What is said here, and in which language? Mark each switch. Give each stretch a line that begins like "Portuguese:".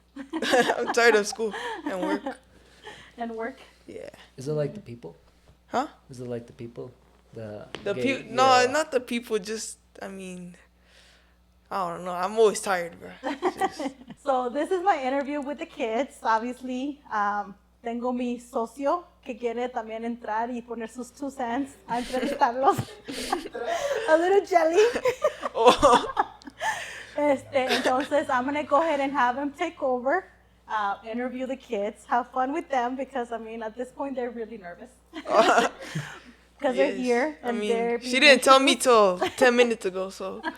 English: I'm tired of school and work. And work? Yeah. Is it like the people? Huh? Is it like the people? No, Yeah. not the people, just, I don't know. I'm always tired, bro. So this is my interview with the kids, obviously.
Spanish: Tengo mi socio que quiere también entrar y poner sus 2 cents a entrevistarlos.
English: A little jelly. Oh. Entonces, I'm going to go ahead and have him take over, interview the kids, have fun with them because, at this point, they're really nervous. Because they're here. And they're she didn't tell me till 10 minutes ago, so.